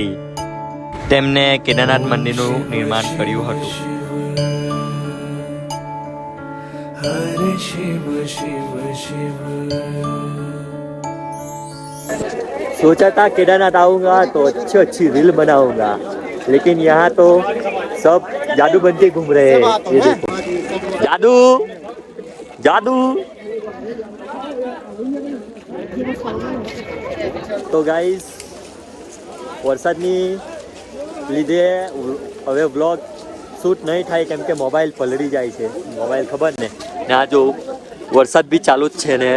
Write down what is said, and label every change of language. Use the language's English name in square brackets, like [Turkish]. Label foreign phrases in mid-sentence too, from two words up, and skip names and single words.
[Gujarati] તેમને કેદારનાથ મંદિરનું નિર્માણ કર્યું હતું. [Hindi] हरे शिव शिव शिव सोचा था केदारनाथ आऊंगा तो अच्छी रील बनाऊंगा, लेकिन यहाँ तो सब जादू बनते घूम रहे हैं. ये देखो जादू जादू. [Gujarati] તો ગાઈસ વરસાદની લીધે હવે [English] vlog shoot [Gujarati] નહીં થાય કેમ કે મોબાઈલ પલળી જાય છે. મોબાઈલ ખબર ને આ જો વરસાદ બી ચાલુ જ છે ને.